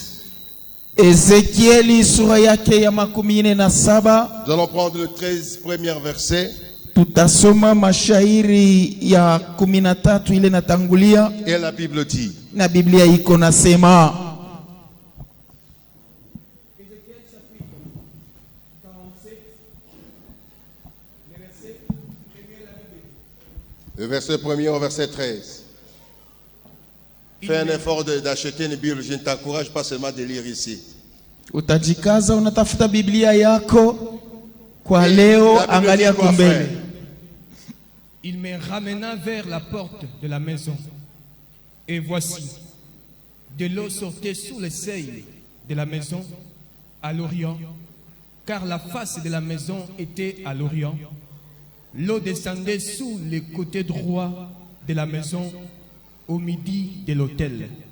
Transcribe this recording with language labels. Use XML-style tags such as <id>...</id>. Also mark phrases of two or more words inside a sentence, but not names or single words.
<sw>Ezekieli sura yake ya 17.</sw> <fr>Nous allons prendre le 13 premier verset.</fr> <sw>Tutasoma mashairi ya 13 ile natangulia.</sw> <fr>Et la Bible dit.</fr> <sw>Na Biblia iko nasema.</sw> <fr>Le verset 1er au verset 13. Fais un effort d'acheter une Bible. Je ne t'encourage pas seulement de lire ici.</fr> <sw>Utajikaza unatafuta Biblia yako kwa leo, angalia kumbele.</sw> <fr>Il me ramena vers la porte de la maison. Et voici, de l'eau sortait sous le seuil de la maison à l'orient, car la face de la maison était à l'orient. L'eau descendait sous le côté droit de la maison au midi de l'autel.</fr>